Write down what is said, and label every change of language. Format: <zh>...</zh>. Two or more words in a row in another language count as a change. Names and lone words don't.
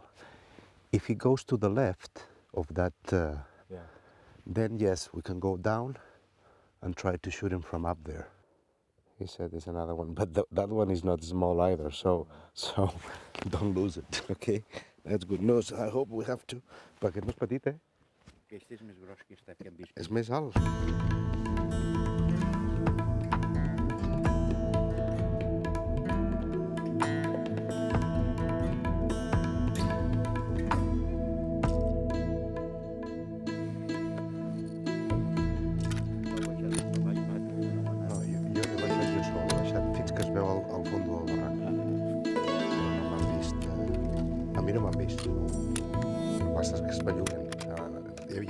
<en>If he goes to the left of that, then yes, we can go down and try to shoot him from up there. He said there's another one, but that one is not small either, so don't lose it, okay? That's good news. I hope we have to.</en> <ca>Perquè no és petit, eh? Aquest és més gros que aquest que hem vist. És més alt. Hi ha</ca>